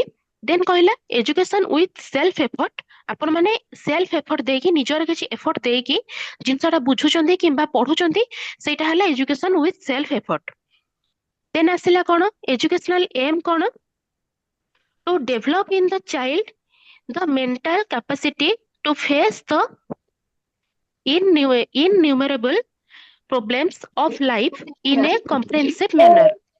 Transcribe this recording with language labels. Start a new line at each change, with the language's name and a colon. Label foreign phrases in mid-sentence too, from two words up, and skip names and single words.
Odia: ଦେନ୍ କହିଲା
English: education with self effort,
Odia: ଆପଣ ମାନେ
English: self effort
Odia: ଦେଇକି, ନିଜର କିଛି ଏଫର୍ଟ ଦେଇକି ଜିନିଷଟା ବୁଝୁଛନ୍ତି କିମ୍ବା ପଢୁଛନ୍ତି, ସେଇଟା ହେଲା
English: education with self effort. ଦେନ୍
Odia: ଆସିଲା କଣ,
English: educational aim କଣ, to develop in the child the mental capacity to face the innumerable problems of life in a comprehensive manner।